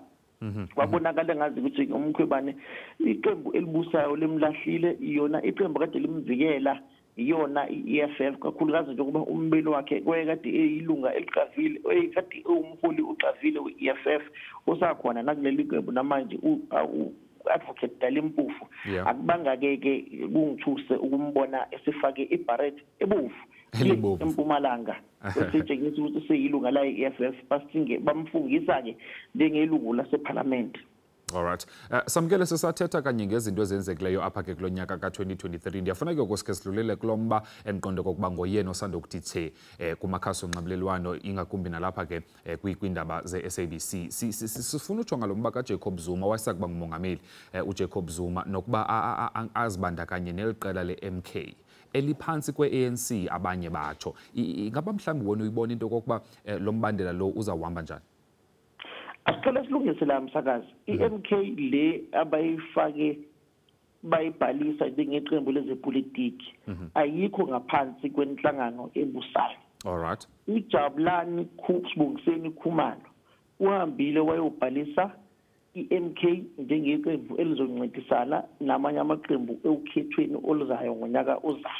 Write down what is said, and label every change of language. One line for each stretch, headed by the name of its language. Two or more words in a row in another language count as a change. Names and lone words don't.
Zulu: Wabonakala ngazi ukuthi uMkhwebane iqembu elibusayo limlahlile iyona iqembu kade limvikela iyona i-EFF kakhulukazi njengoba umbeli wakhe kwayekade eyilunga eliqavile oyekade umholi uqavile we-EFF osakhona nakuleli qembu namanje advocate Dalimpufu. Akubanga-ke kungithuse ukumbona esifake ibharet ebovu eMpumalanga esitshengisa ukuthi seyilunga la i-EFF bamfungisa-ke njengelungu laseParliament.
English: All right.
Xhosa: Samkele sesathetha kanye ngezinto ezenzekileyo apha ke kulo nyaka ka-2023. Ndiyafuna ke ukuske sidlulele kulomba endiqonde kokuba ngoyena osanda ukuthi the kumakhasi onxibelelwano ingakumbi nalapha ke kwiindaba ze-SABC. Sifuna ujonga lo mba kaJacob Zuma wayesakuba ngumongameli uJacob Zuma nokuba azibandakanye neliqela le-MK eliphansi kwe-ANC abanye batsho. Ingaba mhlawumbi wena uyibona into kokuba lo mbandela lo uzawuhamba njani?
Zulu: Asiqale silungise la msakazi. I-MK le abayifake bayibhalisa njengeqembu lezepolitiki ayikho ngaphansi kwenhlangano ebusayo.
English: All right.
Zulu: uJabulani Sibongiseni Khumalo uhambile wayobhalisa i-MK njengeqembu elizoncintisana namanye amaqembu ekukhethweni oluzayo ngonyaka ozayo.